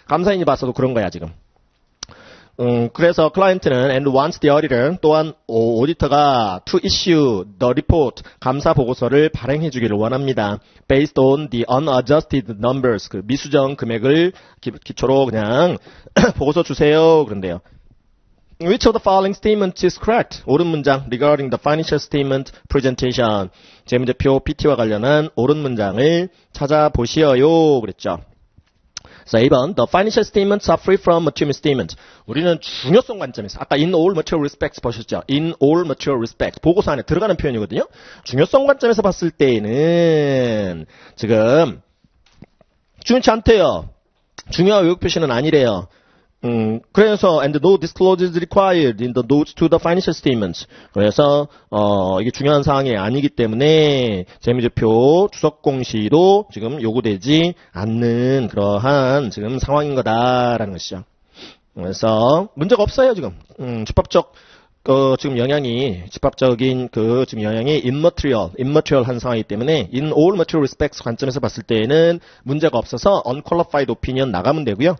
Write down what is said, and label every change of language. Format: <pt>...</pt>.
<ko>감사인이 봤어도 그런 거야 지금. 그래서 클라이언트는</ko> <en>and wants the auditor</en> <ko>또한 오디터가</ko> <en>to issue the report</en> <ko>감사 보고서를 발행해 주기를 원합니다.</ko> <en>based on the unadjusted numbers</en> <ko>그 미수정 금액을 기초로 그냥 보고서 주세요. 그런데요.</ko> <en>Which of the following statement is correct?</en> <ko>옳은 문장</ko> <en>regarding the financial statement presentation.</en> <ko>재무제표 PT와 관련한 옳은 문장을 찾아보시어요. 그랬죠. 자, 2번.</ko> <en>The financial statements are free from material misstatement.</en> <ko>우리는 중요성 관점에서 아까</ko> <en>in all material respects</en> <ko>보셨죠?</ko> <en>In all material respects.</en> <ko>보고서 안에 들어가는 표현이거든요. 중요성 관점에서 봤을 때에는 지금 중요치 않대요. 중요한 외국 표시는 아니래요.</ko> <en>그래서 and no disclosure is required in the notes to the financial statements.</en> <ko>그래서 이게 중요한 사항이 아니기 때문에 재무제표 주석 공시도 지금 요구되지 않는 그러한 지금 상황인 거다라는 것이죠. 그래서 문제가 없어요 지금. 집합적 지금 영향이 집합적인 지금 영향이 immaterial 한 상황이기 때문에</ko> <en>in all material respects</en> <ko>관점에서 봤을 때에는 문제가 없어서 unqualified opinion 나가면 되고요.</ko>